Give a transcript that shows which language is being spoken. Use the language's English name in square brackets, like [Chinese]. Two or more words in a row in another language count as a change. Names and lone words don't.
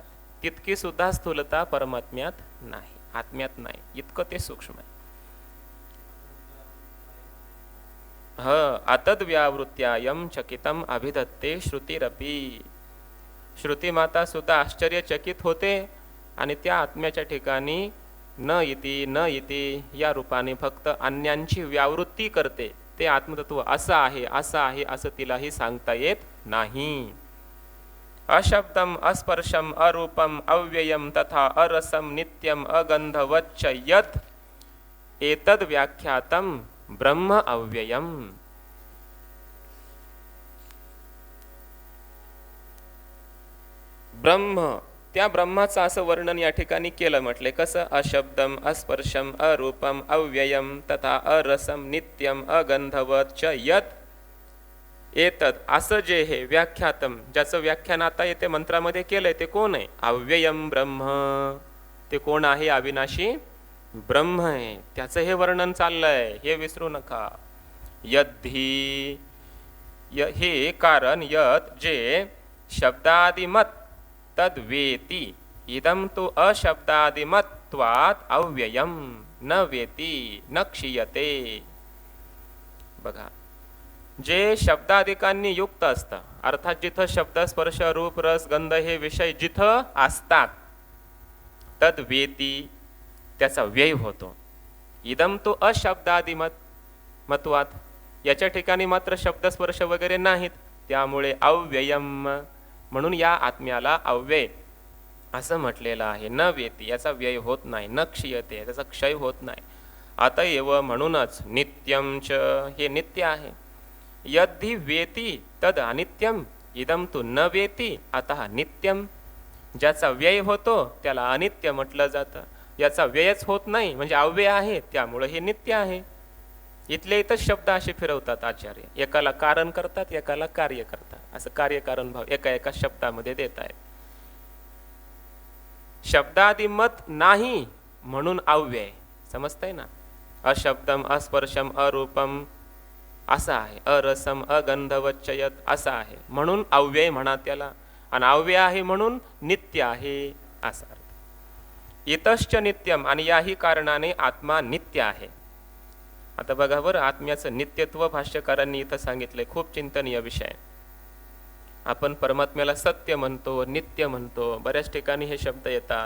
[Marathi] तितकी सुद्धा स्थूलता परमात्म्यात नाही, आत्म्यात नाही, इतकं ते सूक्ष्म आहे. [Sanskrit] अतद व्यावृत्यायम चकितम अभिधत्ते श्रुतिरपी. [Marathi] श्रुती माता सुद्धा आश्चर्यचकित होते आणि त्या आत्म्याच्या ठिकाणी [Sanskrit] न इति न इति [Marathi] या रूपाने फक्त अन्यांची व्यावृत्ती करते. ते आत्मतत्व असं आहे, असं आहे, असं तिलाही सांगता येत नाही. [Sanskrit] अशब्दम अस्पर्शम अरूपम अव्ययम तथा अरसम नित्यम अगंधवच्च यत् एतद व्याख्यातम ब्रह्म अव्ययम. ब्रह्म, [Marathi] त्या ब्रह्माचं असं वर्णन या ठिकाणी केलं, म्हटले कसं, [Sanskrit] अशब्दम अस्पर्शम अरूपम अव्ययम तथा अरसम नित्यम अगंधवच्च यत् एतद, [Marathi] असं जे हे व्याख्यातम, ज्याचं व्याख्यान आता येते मंत्रामध्ये केलंय, ते कोण आहे, [Sanskrit] अव्ययम ब्रह्म. [Marathi] ते कोण आहे, अविनाशी ब्रह्म आहे, त्याचं हे वर्णन चाललंय, हे विसरू नका. [Sanskrit] यद्धी, [Marathi] हे कारण, [Sanskrit] यत जे शब्दादिमत तद्वेती, इदम तो अशब्दादिमत्वात् अव्ययम न वेती न क्षीयते. [Marathi] बघा, जे शब्दाधिकांनी युक्त असतं, अर्थात जिथं शब्द स्पर्श रूप रस गंध हे विषय जिथं असतात, तद्वेती, त्याचा व्यय होतो. [Sanskrit] इदम तो अशब्दादिमत्वात्, [Marathi] याच्या ठिकाणी मात्र शब्द स्पर्श वगैरे नाहीत, त्यामुळे अव्ययम, म्हणून या आत्म्याला अव्यय असं म्हटलेलं आहे. [Sanskrit] न वेती, [Marathi] याचा व्यय होत नाही, [Sanskrit] न क्षीयते, [Marathi] त्याचा क्षय होत नाही. अतएव, म्हणूनच, [Sanskrit] नित्यम च, [Marathi] हे नित्य आहे. [Sanskrit] यद्धि वेती तद अनित्यम, इदम तु न वेती अतः नित्यम. [Marathi] ज्याचा व्यय होतो त्याला अनित्य म्हटलं जातं, याचा व्ययच होत नाही म्हणजे अव्यय आहे, त्यामुळे हे नित्य आहे. इथले इथं शब्द असे फिरवतात आचार्य, एकाला कारण करतात, एकाला कार्य करतात, असं कार्यकारण भाव एका एका शब्दामध्ये देत आहेत. शब्दादिमत नाही म्हणून अव्यय, समजतंय ना. [Sanskrit] अशब्दम अस्पर्शम अरूपम [Marathi] असं आहे, [Sanskrit] अरसम अगंधवच्च यत् [Marathi] असं आहे, म्हणून अव्यय म्हणा त्याला, आणि अव्यय आहे म्हणून नित्य आहे, असा अर्थ. [Sanskrit] इतश्च नित्यम, [Marathi] आणि याही कारणाने आत्मा नित्य आहे. आता बघा बरं, आत्म्याचं नित्यत्व भाष्यकारांनी इथं सांगितलंय, खूप चिंतनीय विषय. आपण परमात्म्याला सत्य म्हणतो, नित्य म्हणतो, बऱ्याच ठिकाणी हे शब्द येतात.